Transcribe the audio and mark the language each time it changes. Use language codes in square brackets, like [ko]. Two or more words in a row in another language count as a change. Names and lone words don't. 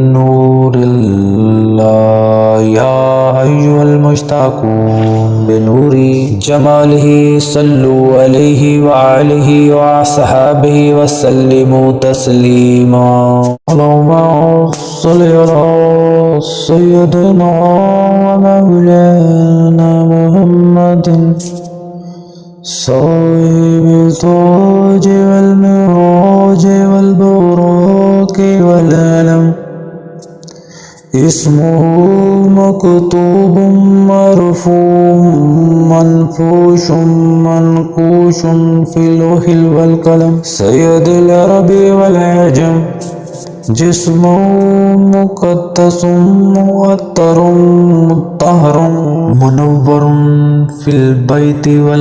[ar] نور الله يا أيها المشتاقون بنور جماله صلوا عليه وآله وأصحابه وسلموا تسليما. اللهم صل على سيدنا ومولانا محمد صاحب التاج والمعراج والبراق والعلم اسمه مكتوب مرفوع منفوش منقوش في اللوح والقلم سيد العربي والعجم جسمه مقدس معطر مطهر منور في البيت وال